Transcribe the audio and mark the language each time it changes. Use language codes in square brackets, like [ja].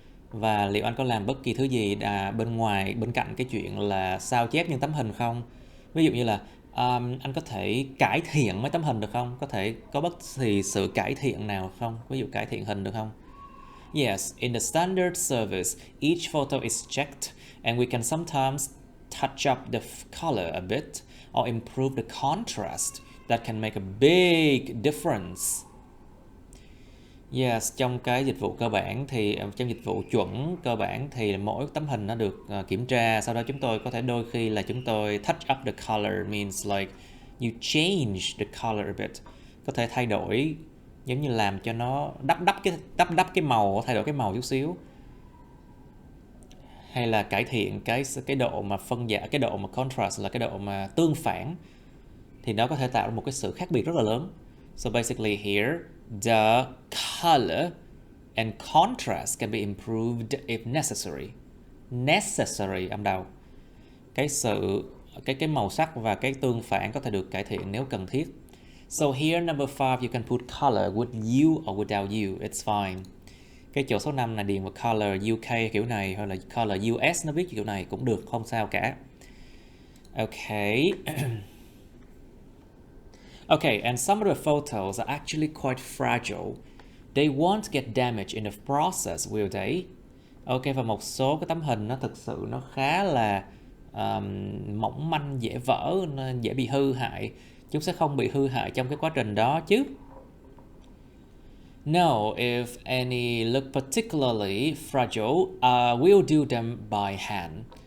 [vi] Và liệu anh có làm bất kỳ thứ gì bên cạnh cái chuyện là sao chép những tấm hình không? Ví dụ như là anh có thể cải thiện mấy tấm hình được không? Có thể có bất kỳ sự cải thiện nào không? Ví dụ cải thiện hình được không? [en] Yes, in the standard service, each photo is checked, and we can sometimes touch up the color a bit or improve the contrast. That can make a big difference. [vi] Yes, trong cái dịch vụ cơ bản thì trong dịch vụ chuẩn cơ bản thì mỗi tấm hình nó được kiểm tra, sau đó chúng tôi có thể đôi khi là chúng tôi [en] touch up the color, means like you change the color a bit. [vi] Có thể thay đổi, giống như làm cho nó đắp cái màu, thay đổi cái màu chút xíu, hay là cải thiện cái độ mà phân giải, cái độ mà contrast là cái độ mà tương phản, thì nó có thể tạo ra một cái sự khác biệt rất là lớn. [en] So basically here, the color And contrast can be improved if necessary. Necessary [vi] âm đầu. Cái màu sắc và cái tương phản có thể được cải thiện nếu cần thiết. [en] So here number 5 you can put color with you or without you, it's fine. [vi] Cái chỗ số 5 là điền vào color UK kiểu này, hoặc là color US nó viết kiểu này cũng được, không sao cả. [en] Okay. Okay, and some of the photos are actually quite fragile. They won't get damaged in the process, will they? [vi] Ok, và một số cái tấm hình nó thực sự nó khá là mỏng manh, dễ vỡ, dễ bị hư hại. Chúng sẽ không bị hư hại trong cái quá trình đó chứ. [en] No, if any look particularly fragile, we'll do them by hand.